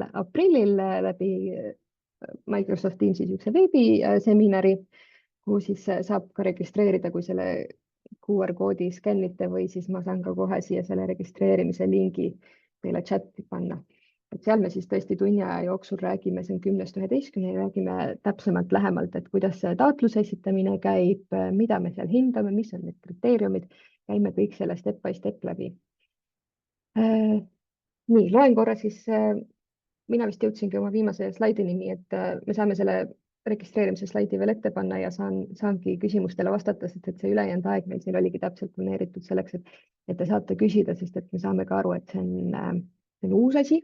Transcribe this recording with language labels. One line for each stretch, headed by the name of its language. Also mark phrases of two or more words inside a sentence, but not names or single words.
Estonian: aprillil läbi Microsoft Teamsi niisuguse veebiseminari, kuhu siis saab ka registreerida, kui selle QR-koodi skännite või siis ma saan ka kohe siia selle registreerimise lingi teile chatti panna. Et seal me siis tõesti tunni aja jooksul räägime, see on 10-11 ja räägime täpsemalt lähemalt, et kuidas see taotluse esitamine käib, mida me seal hindame, mis on need kriteeriumid, käime kõik selle
English: step by step
Estonian: läbi. Nii, loen korra siis, mina vist jõudsingi oma viimase slaidini, nii et me saame selle registreerimise slaidi veel ette panna ja saangi küsimustele vastata, sest et see ülejäänud aeg meil siin oligi täpselt planeeritud selleks, et te saate küsida, sest et me saame ka aru, et see on uus asi.